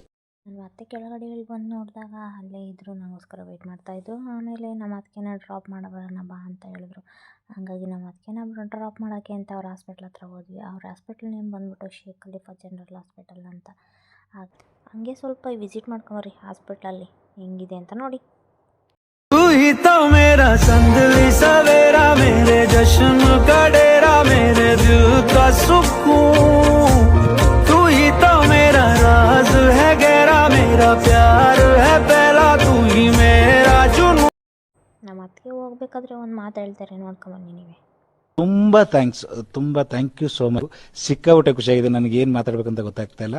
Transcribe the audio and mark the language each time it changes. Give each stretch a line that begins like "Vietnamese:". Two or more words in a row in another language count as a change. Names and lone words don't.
Kannada: ನಾನು ಮತ್ತೆ ಕೆಳಗಡೆ ಇಳಿ ಬಂದು ನೋಡಿದಾಗ ಅಲ್ಲೇ ಇದ್ದರು, ನನಗೋಸ್ಕರ ವೆಯ್ಟ್ ಮಾಡ್ತಾಯಿದ್ರು. ಆಮೇಲೆ ನಮ್ಮ ಅತ್ತಿಗೆನ ಡ್ರಾಪ್ ಮಾಡಬರೋಣ ಬಾ ಅಂತ ಹೇಳಿದ್ರು. ಹಾಗಾಗಿ ನಮ್ಮ ಅತ್ತಿಗೆನ ಡ್ರಾಪ್ ಮಾಡೋಕ್ಕೆ ಅಂತ ಅವ್ರ ಹಾಸ್ಪಿಟ್ಲ್ ಹತ್ರ ಹೋದ್ವಿ. ಅವ್ರ
English: hospital name
Kannada: ಬಂದ್ಬಿಟ್ಟು ಶೇಖ್ ಖಲೀಫಾ ಜನರಲ್ ಹಾಸ್ಪಿಟಲ್ ಅಂತ. ಹಂಗೆ ಸ್ವಲ್ಪ ವಿಸಿಟ್ ಮಾಡ್ಕೊಂಬರ್ರಿ ಹಾಸ್ಪಿಟ್ಲಲ್ಲಿ ಹೆಂಗಿದೆ ಅಂತ ನೋಡಿ.
Hindi: तू ही तो मेरा संदली सवेरा, मेरे जश्न का डेरा, मेरे दिल का सुकून. तू ही तो मेरा राज है गहरा, मेरा प्यार है पहला, तू ही मेरा जुनून.
Kannada: ನಮ್ಮ ಅತ್ತಿಗೆ ಹೋಗ್ಬೇಕಾದ್ರೆ ಒಂದು ಮಾತು ಹೇಳ್ತಾರೆ, ನೋಡ್ಕೊಂಬನ್ನಿ ನೀವೇ.
English: ತುಂಬಾ thank you so much.
Kannada: ಸಿಕ್ಕಾಬಿಟ್ಟೆ ಖುಷಿಯಾಗಿದೆ. ನನಗೆ ಏನು ಮಾತಾಡ್ಬೇಕಂತ ಗೊತ್ತಾಗ್ತಾ ಇಲ್ಲ.